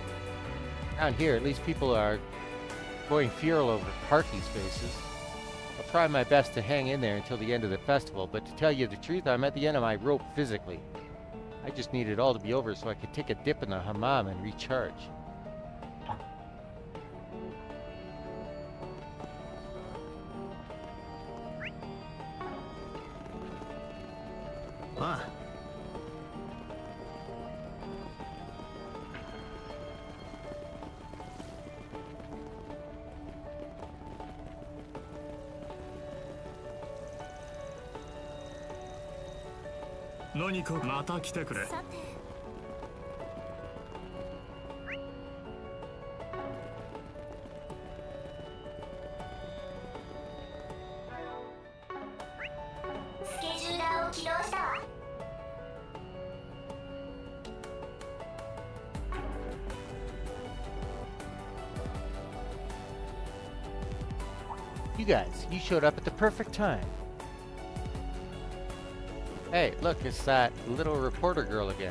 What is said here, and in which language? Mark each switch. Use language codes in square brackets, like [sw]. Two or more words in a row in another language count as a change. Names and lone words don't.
[en] Around here, at least people are going feral over parking spaces. I'll try my best to hang in there until the end of the festival, but to tell you the truth, I'm at the end of my rope physically. I just need it all to be over so I could take a dip in the hammam and recharge. Ah. [ja] 何かまた来てくれ. さてスケジューラーを起動したわ [en] You guys, you showed up at the perfect time. Hey, look, it's that little reporter girl again.